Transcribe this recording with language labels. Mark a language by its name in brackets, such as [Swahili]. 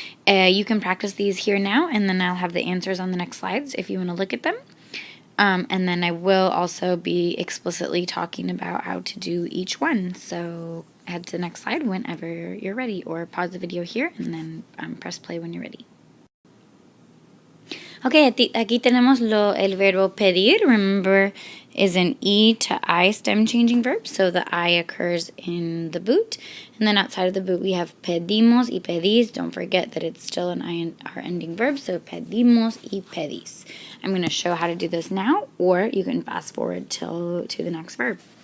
[English] You can practice these here now, and then I'll have the answers on the next slides if you want to look at them. And then I will also be explicitly talking about how to do each one. So head to the next slide whenever you're ready, or pause the video here and then press play when you're ready. [Spanish] Ok, aquí tenemos el verbo pedir. [English] Remember, is an E to I stem changing verb, so the I occurs in the boot. And then outside of the boot, we have pedimos y pedís. Don't forget that it's still an IR ending verb, so pedimos y pedís. I'm going to show how to do this now, or you can fast forward to the next verb.